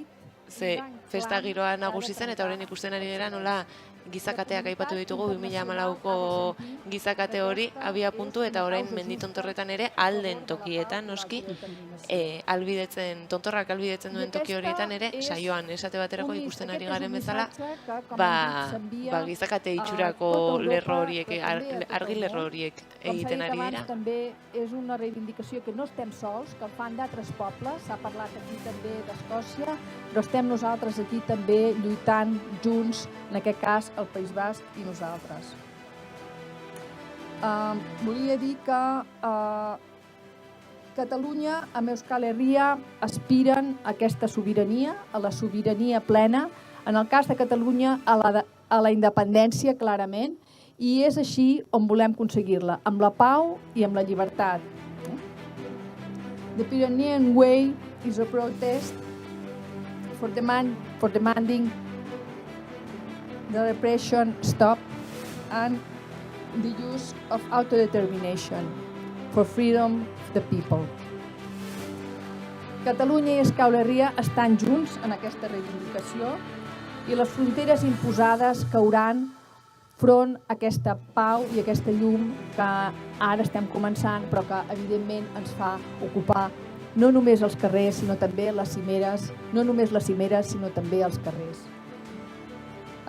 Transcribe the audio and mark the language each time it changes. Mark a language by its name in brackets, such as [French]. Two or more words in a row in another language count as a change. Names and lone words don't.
[Basque] Ze festa giroa nagusi zen, eta orain ikusten ari dira nola gizakateak aipatu ditugu, 2014ko gizakate hori abia puntu, eta orain menditontorretan ere alden tokietan, noski, tontorrak albidetzen duen toki horietan ere, saioan esate baterako ikusten ari garen bezala, gizakate itxurako lerro horiek, argi lerro horiek egiten ari dira. [Catalan] També és una reivindicació que no estem sols, que fan d'altres pobles, s'ha parlat aquí també d'Escòcia, però estem nosaltres aquí també lluitant junts, en aquest cas el País Basc i nosaltres. Volia dir que Catalunya amb Euskal Herria aspiren a aquesta sobirania, a la sobirania plena, en el cas de Catalunya a la independència, clarament, i és així on volem aconseguir-la, amb la pau i amb la llibertat. [English] The Pyrenean Way is a protest for demanding the repression stop and the use of autodetermination for freedom of the people. [Catalan] Catalunya i Euskal Herria estan junts en aquesta reivindicació i les fronteres imposades cauran front a aquesta pau i aquesta llum que ara estem començant, però que evidentment ens fa ocupar no només els carrers, sinó també les cimeres, no només les cimeres, sinó també els carrers.